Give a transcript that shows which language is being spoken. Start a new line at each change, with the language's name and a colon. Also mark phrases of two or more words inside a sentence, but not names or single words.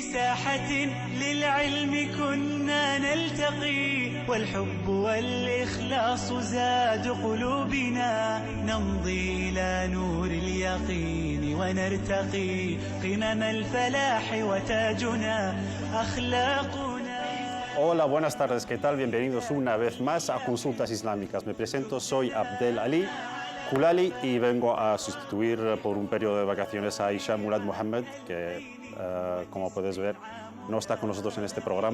Arabic: ساحة للعلم كنا نلتقي والحب والإخلاص زاد قلوبنا نمضي إلى نور اليقين ونرتقي قمم الفلاح وتاجنا أخلاقنا.
Spanish: Hola, buenas tardes, ¿qué tal? Bienvenidos una vez más a Consultas Islámicas. Me presento, soy Abdel Ali Kulali y vengo a sustituir por un periodo de vacaciones a Aisha Murad Mohammed, que como puedes ver no está con nosotros en este programa.